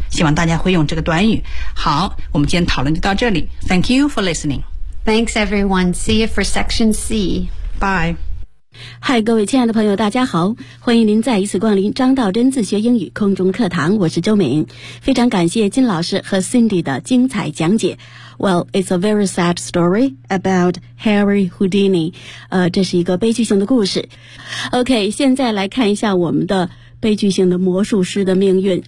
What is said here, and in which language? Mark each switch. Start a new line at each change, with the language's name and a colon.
Chinese: 希望大家会用这个短语。好，我们今天讨论就到这里。
English: Thank you for listening. Thanks everyone. See you for section C. Bye.
Chinese: Hi, 各位亲爱的朋友大家好，欢迎您再一次光临张道真自学英语空中课堂，我是周敏。非常感谢金老师和 Cindy 的精彩讲解。
English: Well, it's a very sad story about Harry Houdini.
Chinese: 这是一个悲剧性的故事。OK, 现在来看一下我们的悲剧性的魔术师的命运。